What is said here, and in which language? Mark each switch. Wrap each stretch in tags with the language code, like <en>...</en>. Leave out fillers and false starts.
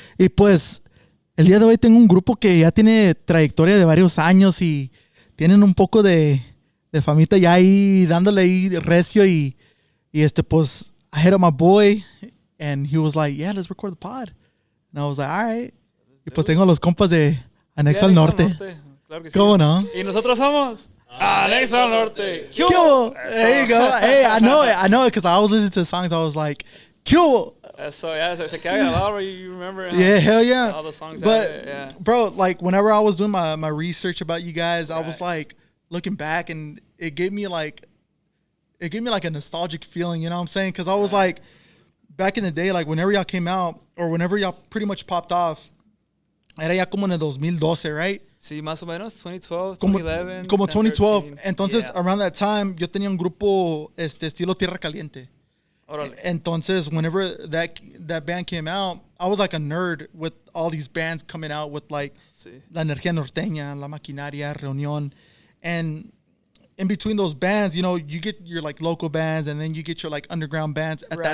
<es>Y pues, el día de hoy tengo un grupo que ya tiene trayectoria de varios años y tienen un poco de famita ya ahí, dándole ahí recio y pues,</es> <en>I hit up my boy and he was like, yeah, let's record the pod. And I was like, all right.</en> <es>Y pues tengo los compas de Anexo Al Norte. Claro que sí. ¿Cómo no? Y nosotros somos Anexo Al Norte. ¿Qué hubo?</es> <en>There you go. Hey, I know it because I was listening to the songs. I was like,</en> <es>¿qué hubo?</es> <en>So yeah,</en> <es>se queda grabado.</es> <en>You remember? Yeah, hell yeah. All the songs. But yeah. bro, like whenever I was doing my research about you guys, I was like looking back and it gave me like a nostalgic feeling, you know what I'm saying? Because I was like, back in the day, like whenever y'all came out or whenever y'all pretty much popped off,</en> <es>era ya como en el 2012,</es> <en>right?</en> <es>Sí, más o menos 2012, 2011. Como 2012. 13. Entonces,</es> <en>Yeah. around that time,</en> <es>yo tenía un grupo estilo Tierra Caliente. Órale. Entonces,</es> <en>whenever that band came out, I was like a nerd with all these bands coming out with like</en> <es>Sí. La Energía Norteña, La Maquinaria, Reunión.</es> <en>And in between those bands, you know, you get your like local bands and then you get your like underground bands at that</en>